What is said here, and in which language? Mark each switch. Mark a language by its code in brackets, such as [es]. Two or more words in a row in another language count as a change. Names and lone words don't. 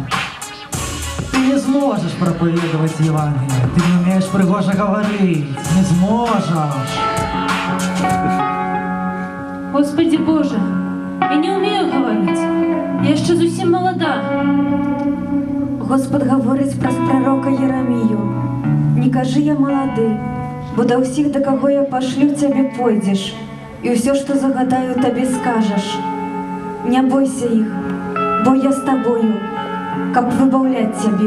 [ru] Ты не сможешь проповедовать Евангелие. Ты не умеешь пригоже говорить. Не сможешь. Господи Боже, я не умею говорить. [be] Я яшчэ зусім молода. Господ гаворыць праз прарока Єрамію. Не кажы я малады, бо да ўсіх, да каго я пашлю, цябе пойдзеш, і ўсё, што загадаю, табе скажаш. Не бойся іх, бо я з табою, каб выбаўляць цябе.